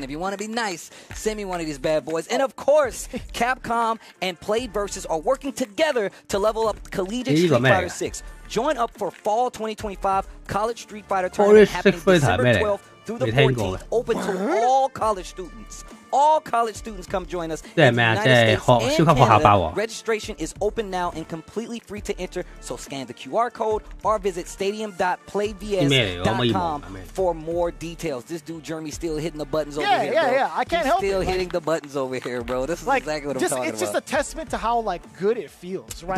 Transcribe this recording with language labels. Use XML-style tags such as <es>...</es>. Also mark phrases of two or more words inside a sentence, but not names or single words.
<en>If you want to be nice, send me one of these bad boys. And of course, Capcom and Playversus are working together to level up collegiate Street Fighter 6. Join up for Fall 2025 College Street Fighter Tournament happening December 12th through the 14th, open to all college students. all college students come join us.</en> <yue>即係咩啊？即係超級學校包喎。</yue> <en>Registration is open now and completely free to enter. So scan the QR code or visit stadium.playvs.com for more details. This dude Jeremy still hitting the buttons over here. Yeah. I can't help it. Still hitting the buttons over here, bro. This is like, exactly what I'm talking about. It's just a testament to how like good it feels, right?</en>